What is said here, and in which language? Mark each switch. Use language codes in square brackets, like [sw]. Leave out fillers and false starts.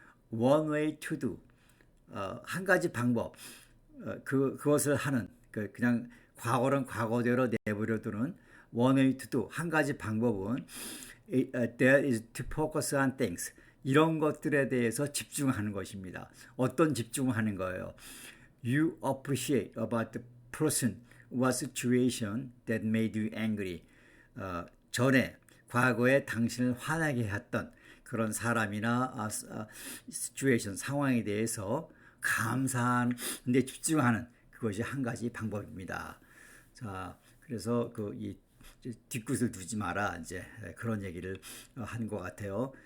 [en] One way to do [ko] 한 가지 방법 그것을 하는 그냥 과거는 과거대로 내버려 두는 [en] one way to do [ko] 한 가지 방법은 [en] that is to focus on things [ko] 이런 것들에 대해서 집중하는 것입니다. 어떤 집중하는 거예요? [en] You appreciate about the person or situation that made you angry. [ko] 전에 과거에 당신을 화나게 했던 그런 사람이나 situation 상황에 대해서 감사하는 데 집중하는 그것이 한 가지 방법입니다. 자, 그래서 이 뒤끝을 두지 마라 이제 그런 얘기를 한 것 같아요.